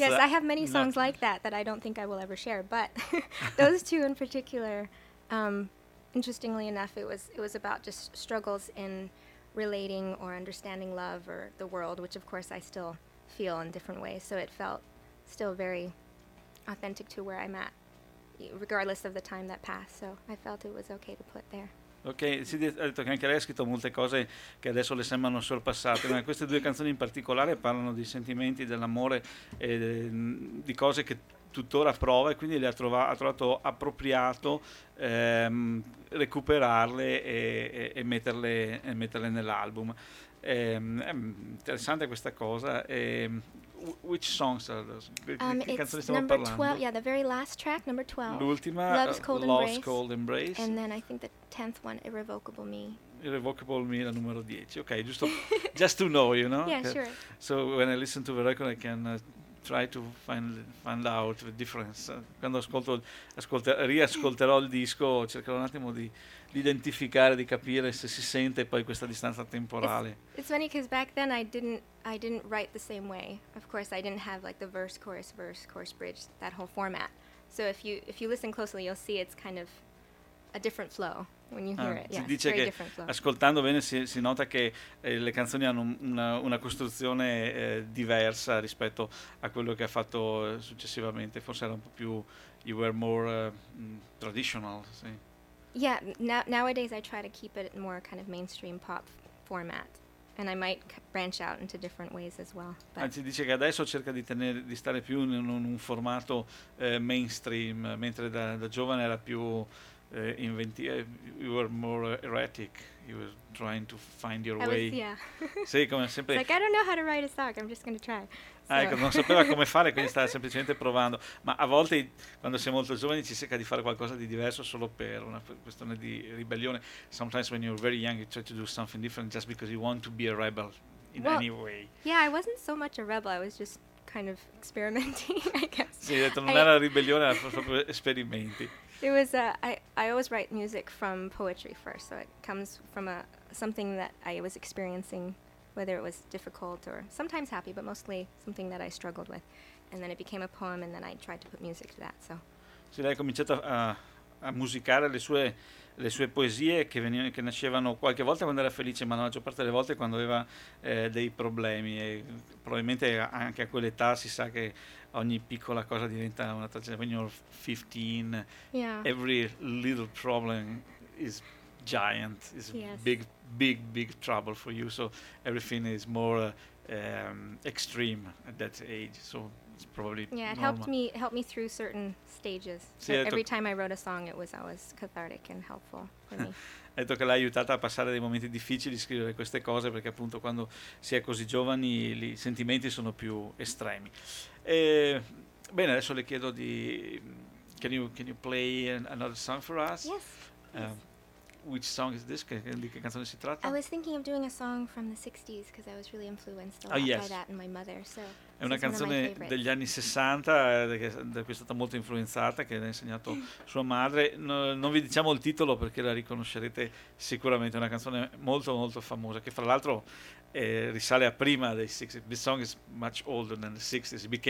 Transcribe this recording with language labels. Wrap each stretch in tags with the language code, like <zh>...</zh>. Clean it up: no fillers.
<en>yes, I have many songs like that I don't think I will ever share, but those two in particular, interestingly enough, it was about just struggles in relating or understanding love or the world, which of course I still feel in different ways, so it felt still very authentic to where I'm at, regardless of the time that passed, so I felt it was okay to put there.</en> <it>Ok, si ha detto che anche lei ha scritto molte cose che adesso le sembrano sorpassate, ma queste due canzoni in particolare parlano di sentimenti, dell'amore, di cose che tuttora prova e quindi le ha trovato appropriato recuperarle e metterle nell'album. Interessante questa cosa.</it> <en>Which songs are those?</en> <it>Che canzone stiamo parlando?</it> <en>12, yeah, the very last track, number 12.</en> <it>L'ultima, Love's Cold, Love's Embrace. Cold Embrace.</it> <en>And then I think the 10th one, Irrevocable Me.</en> <it>Irrevocable Me, la numero 10. Ok, giusto.</it> <en>Just to know, you know? Yeah, sure. So when I listen to the record I can try to find out the difference.</en> <it>Quando riascolterò il disco cercherò un attimo di identificare, di capire se si sente poi questa distanza temporale.</it> <en>It's funny because back then I didn't write the same way. Of course I didn't have like the verse, chorus, bridge, that whole format. So if you listen closely you'll see it's kind of a different flow.</en> <it>Si dice che ascoltando bene si nota che le canzoni hanno una costruzione diversa rispetto a quello che ha fatto successivamente. Forse era un po' più</it> <en>you were more traditional.</en> <it>Sì.</it> <en>Yeah, nowadays I try to keep it more kind of mainstream pop format, and I might branch out into different ways as well.</en> <it>Anzi, dice che adesso cerca di stare più in un formato mainstream, mentre da giovane era più</it> <en>you were more erratic. You were trying to find your way. Yeah.</en> <it>Sì, come sempre.</it> <en>It's like I don't know how to write a song. I'm just going to try.</en> <it>Ecco, non sapeva come fare, quindi stava semplicemente provando. Ma a volte, quando si è molto giovani, ci cerca di fare qualcosa di diverso solo per una questione di ribellione.</it> <en>Sometimes when you're very young, you try to do something different just because you want to be a rebel in any way. Yeah, I wasn't so much a rebel. I was just kind of experimenting, I guess.</en> <it>Sì, detto, non era ribellione, era proprio esperimenti.</it> <en>It was I always write music from poetry first, so it comes from something that I was experiencing, whether it was difficult or sometimes happy, but mostly something that I struggled with, and then it became a poem, and then I tried to put music to that. So.</en> <it>Sì, lei ha cominciato a musicare le sue poesie che nascevano qualche volta quando era felice, ma la maggior parte delle volte quando aveva dei problemi, e probabilmente anche a quell'età si sa che ogni piccola cosa diventa una tragedia.</it> <en>When you're 15, yeah, every little problem is giant, is yes, big trouble for you. So everything is more extreme at that age. So it's probably yeah, it normal. helped me through certain stages.</en> <it>Sì,</it> <en>every time I wrote a song, it was always cathartic and helpful for me.</en> <it>Ha detto che l'ha aiutata a passare dei momenti difficili scrivere queste cose, perché appunto quando si è così giovani i sentimenti sono più estremi. Bene, adesso le chiedo di</it> <en>can you play another song for us? Yes. Which song is this?</en> <it>Di che canzone si tratta?</it> <en>I was thinking of doing a song from the 60s because I was really influenced a lot by that and my mother. So</en> <it>è una canzone degli anni 60 da cui è stata molto influenzata, che ha insegnato sua madre. No, non vi diciamo il titolo perché la riconoscerete sicuramente. È una canzone molto molto famosa che fra l'altro risale a prima dei 60s.</it> <en>This song is much older than the 60s.</en>